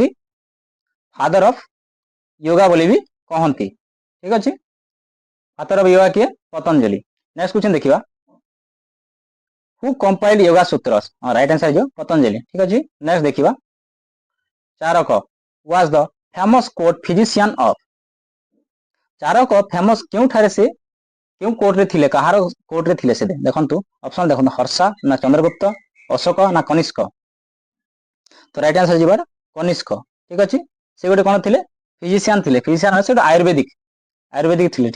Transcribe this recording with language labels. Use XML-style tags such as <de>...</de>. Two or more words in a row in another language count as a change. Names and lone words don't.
<en>father of yoga</en> <or>ବୋଲି ବି କହନ୍ତି। ଠିକ ଅଛି,</or> <en>father of yoga</en> <or>କିଏ? ପତଞ୍ଜଳି।</or> <en>next question ଦେଖିବା। who compiled yoga sutras? right answer</en> <or>ହେଇଯିବ ପତଞ୍ଜଳି। ଠିକ ଅଛି, ନେକ୍ସଟ ଦେଖିବା।</or> <en>ଚାରକ was the famous court physician of?</en> <or>ଚାରକ ଫେମସ କେଉଁଠାରେ ସେ କେଉଁ କୋର୍ଟରେ ଥିଲେ? କାହାର କୋର୍ଟରେ ଥିଲେ ସେ? ଦେଖନ୍ତୁ, ଅପସନ ଦେଖନ୍ତୁ, ହର୍ଷା ନା ଚନ୍ଦ୍ରଗୁପ୍ତ, ଅଶୋକ ନା କନିଷ୍କ? ତ</or> <en>right answer</en> <or>ଯିବ କନିଷ୍କ। ଠିକ ଅଛି, ସେ ଗୋଟେ କଣ ଥିଲେ? ଫିଜିସିଆନ ଥିଲେ। ଫିଜିସିଆନ ସେ ଗୋଟେ ଆୟୁର୍ବେଦିକ ଥିଲେ।</or>